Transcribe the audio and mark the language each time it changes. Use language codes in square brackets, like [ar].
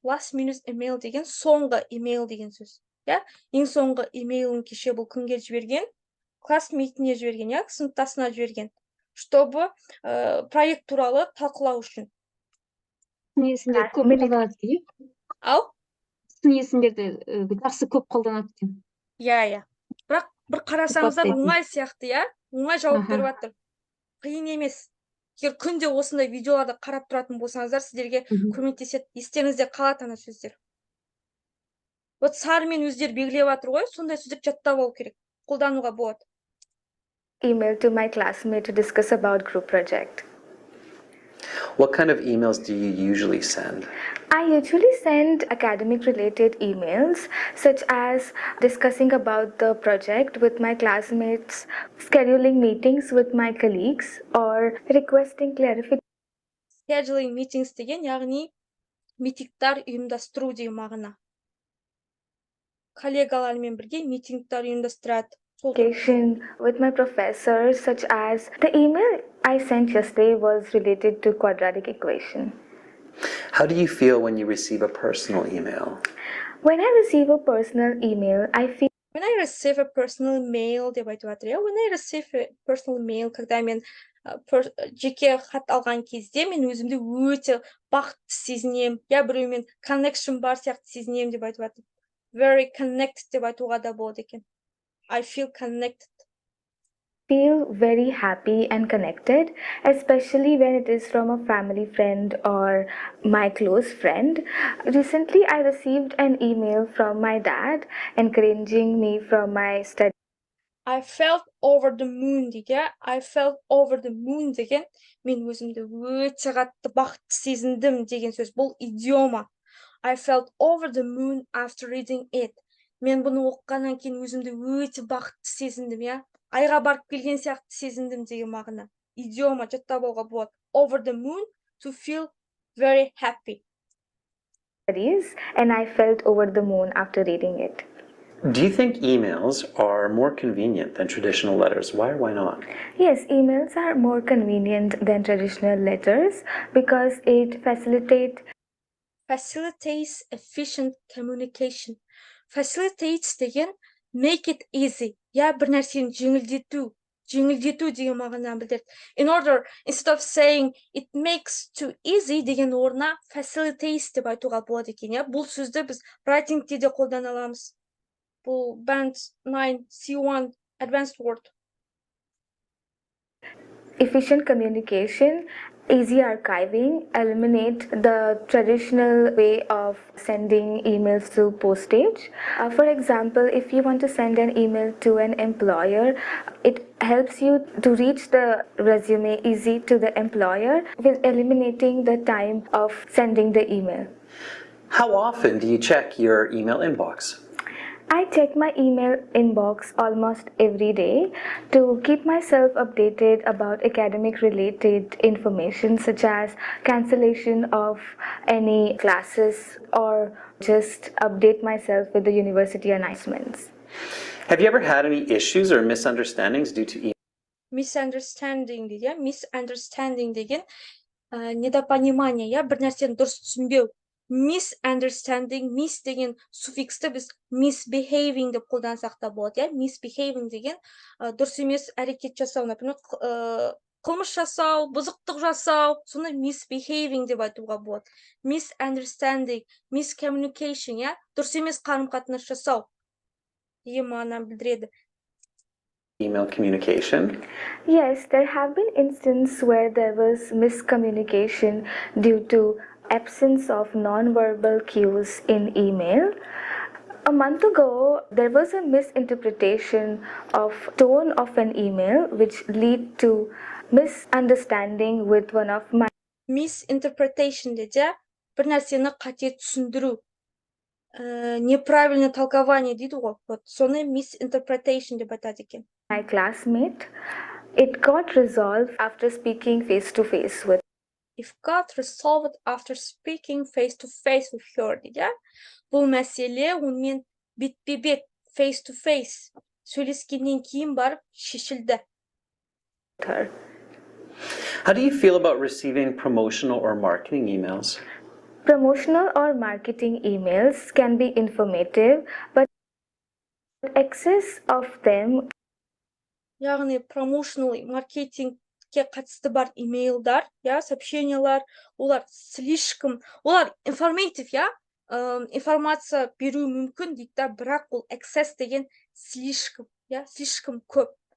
[en] Last minute email [kk] деген соңғы email деген сөз. иә, ең соңғы имейлін кеше бұл күнге жіберген, классмейтіне жіберген, иә, сыныптасына жіберген, [ru] чтобы [kk] проект туралы талқылау үшін. Есімдер көп қолданады екен. Ау? Есімдерді жақсы көп қолданады екен. Иә. Бірақ бір қарасаңыздар оңай сияқты, иә? Оңай жауап беріп жатыр. Қиын емес. Егер күнде осындай видеоларды қарап тұратын болсаңыздар, сіздерге көмектеседі. Естеріңізде қалады ана сөздер. Вот сарымен өздері белгілеп жатыр ғой, сондай сөздер жаттап алу керек. Қолдануға болады. [en] Email to my classmate to discuss about group project. What kind of emails do you usually send? I usually send academic related emails such as discussing about the project with my classmates, scheduling meetings with my colleagues or requesting clarification. Scheduling meetings [kk] деген, яғни митингтар ұйымдастыру деген мағына. Коллегалармен бірге митингтар ұйымдастырады. [en] With my professors, such as the email I sent yesterday was related to quadratic equation. How do you feel when you receive a personal email? When I receive a personal email, I feel When I receive a personal mail [kk] деп айтып жатыр, иә. [en] When I receive a personal mail, [ru] когда [kk] мен жеке хат алған кезде, мен өзімді өте бақытты сезінем, я біреумен connection бар сияқты сезінем деп айтып жатыр. [en] Very connected [kk] деп айтуға да болады екен. [en] I feel connected. Feel very happy and connected, especially when it is from a family friend or my close friend. Recently, I received an email from my dad encouraging me from my study. I felt over the moon [kk] деген, [en] I felt over the moon [kk] деген, мен өзімді өте қатты бақытты сезіндім деген сөз. Бұл идиома. [en] I felt over the moon after reading it. [kk] Мен бұны оқығаннан кейін өзімді өте бақытты сезіндім, иә. Айға барып келген сияқты сезіндім деген мағына. Идиома жаттап алуға болады. [en] Over the moon, to feel very happy. And I felt over the moon after reading it. Do you think emails are more convenient than traditional letters? Why or why not? Yes, emails are more convenient than traditional letters because it facilitates efficient communication. Facilitates [kk] деген [en] make it easy. [kk] Я бір нәрсені жеңілдету деген мағынаны білдіреді. [en] Instead of saying it makes too easy [kk] деген орнына [en] facilitates [kk] деп айтуға болады екен. Бұл сөзді біз writingте де қолдана аламыз. [en] Бұл Band 9 C1 Advanced Word. Efficient communication, easy archiving, eliminate the traditional way of sending emails through postage. For example, if you want to send an email to an employer, it helps you to reach the resume easy to the employer with eliminating the time of sending the email. How often do you check your email inbox? I check my email inbox almost every day to keep myself updated about academic related information such as cancellation of any classes or just update myself with the university announcements. Have you ever had any issues or misunderstandings due to email? Misunderstanding [kk] дейді, [en] misunderstanding [kk] деген [ru] недопонимание, [kk] я бір нәрсені дұрыс түсінбеу. [en] Misunderstanding, [kk] miss деген суффиксті біз misbehaving деп қолдансақ та болады, иә. [en] Misbehaving [kk] деген дұрыс емес әрекет жасау, [ru] например, [kk] қылмыс жасау, бұзықтық жасау, соны misbehaving деп айтуға болады. [en] Misunderstanding, miscommunication, [kk] иә, дұрыс емес қарым-қатынас жасау деген мағынаны білдіреді. [en] Email communication. Yes, there have been instances where there was miscommunication due to absence of non-verbal cues in email. A month ago, there was a misinterpretation of tone of an email which led to misunderstanding with one of my Misinterpretation [kk] дейді, бір нәрсені қате түсіндіру. [ru] Неправильное толкование [kk] дейді ғой. Вот, соны [en] misinterpretation [kk] деп айтады екен. [en] my classmate. It got resolved after speaking face to face with If got resolved after speaking face to face with her [kk] дейді. Бұл мәселе онымен бетпе-бет [en] face to face [kk] сөйлескеннен кейін барып шешілді. [en] her. How do you feel about receiving promotional or marketing emails? Promotional or marketing emails can be informative, but excess of them [kk] Яғни promotional маркетингке қатысты бар имейлдар, я, сообщениялар, олар [ru] слишком, [kk] олар [en] informative, [kk] я, информация беру мүмкін дейді, да, бірақ ол excess деген слишком, я, слишком көп.